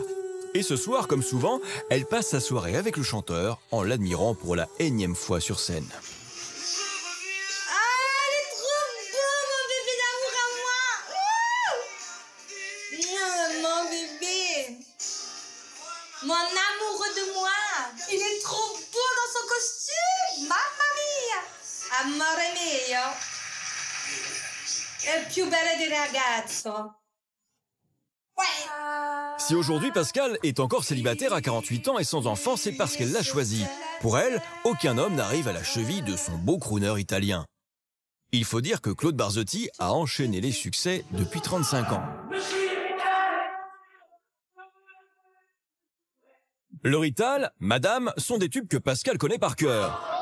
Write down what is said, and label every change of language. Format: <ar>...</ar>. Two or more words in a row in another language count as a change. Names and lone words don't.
<fr>Et ce soir, comme souvent, elle passe sa soirée avec le chanteur en l'admirant pour la énième fois sur scène. Mon amoureux de moi, il est trop beau dans son costume,</fr> <it>mamma mia, amore mio, è il più bello di ragazzo.</it> <fr>Si aujourd'hui Pascal est encore célibataire à 48 ans et sans enfant, c'est parce qu'elle l'a choisi. Pour elle, aucun homme n'arrive à la cheville de son beau crooner italien. Il faut dire que Claude Barzotti a enchaîné les succès depuis 35 ans. Le Rital, Madame, sont des tubes que Pascal connaît par cœur.</fr>